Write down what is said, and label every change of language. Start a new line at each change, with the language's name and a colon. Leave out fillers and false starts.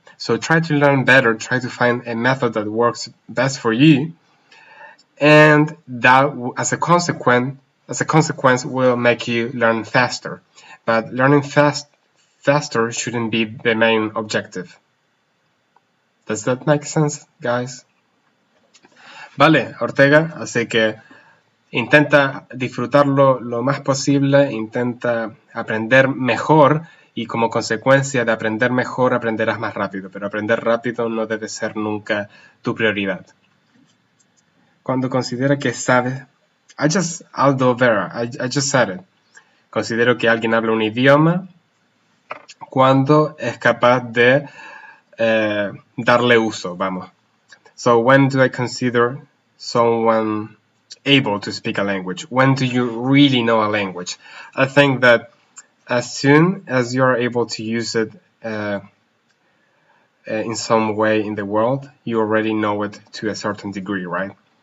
English: So try to learn better, try to find a method that works best for you, and that as a consequence will make you learn faster. But learning faster shouldn't be the main objective. Does that make sense, guys?
Spanish: Vale, Ortega, así que intenta disfrutarlo lo más posible, intenta aprender mejor y como consecuencia de aprender mejor aprenderás más rápido, pero aprender rápido no debe ser nunca tu prioridad. Cuando considera que sabe, Aldo Vera,
English: I just said it.
Spanish: Considero que alguien habla un idioma cuando es capaz de darle uso, vamos.
English: So when do I consider someone able to speak a language? When do you really know a language? I think that as soon as you're able to use it in some way in the world, you already know it to a certain degree, right?